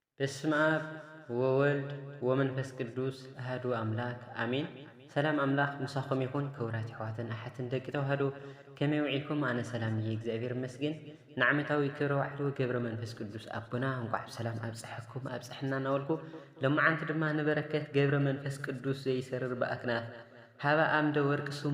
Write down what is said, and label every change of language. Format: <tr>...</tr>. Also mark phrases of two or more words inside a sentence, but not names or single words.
<gez>በስመ አብ ወወልድ ወመንፈስ ቅዱስ አሐዱ አምላክ አሜን።</gez> <ti>ሰላም አምላክ ምሳኹም ይኹን። ክቡራት ኣሕዋትን ኣሓትን ደቂ ተዋህዶ ከመይ ውዒልኩም? ኣነ ሰላም እየ እግዚአብሔር ይመስገን። ንዓመታዊ ክብረ በዓሉ ገብረ መንፈስ ቅዱስ ኣቦና እንኳዕ ብሰላም ኣብፅሐኩም ኣብፅሕና እናበልኩ ሎማዓንቲ ድማ ንበረከት ገብረ መንፈስ ቅዱስ ዘይሰርር በኣክናፍ ሃበ ኣምደ ወርቅ ስሙ</ti>